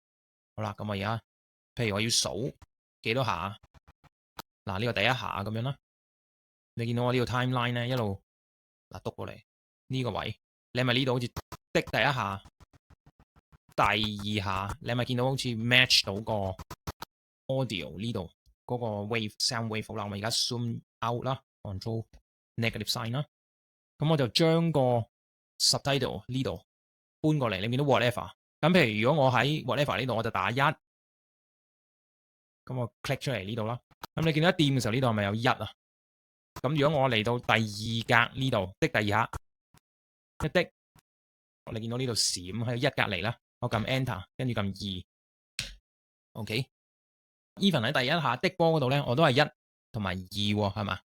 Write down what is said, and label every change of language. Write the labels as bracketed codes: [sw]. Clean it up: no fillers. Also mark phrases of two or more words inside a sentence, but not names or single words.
[yue] 好啦，咁我而家譬如我要數幾多下，嗱呢個第一下咁樣啦。你見到我呢個 timeline 咧一路嗱篤過嚟呢個位，你係咪呢度好似滴第一下、第二下？你係咪見到好似 match 到個 audio 呢度嗰個 [en] wave sound wave？ [yue] 好啦，我而家 [en] zoom out [yue] 啦 ， [en] control negative sign [yue] 啦。咁我就將個 subtitle 呢度搬過嚟，你見到 whatever。咁譬如如果我喺 whatever 呢度，我就打1，咁我 click 出嚟呢度啦。咁你見到一掂嘅時候，呢度係咪有1啊？咁如果我嚟到第二格呢度，滴第二下，一滴，你見到呢度閃喺1隔離啦，我撳 enter， 跟住撳2。OK，even 喺第一下滴波嗰度咧，我都係1同埋2喎，係嘛？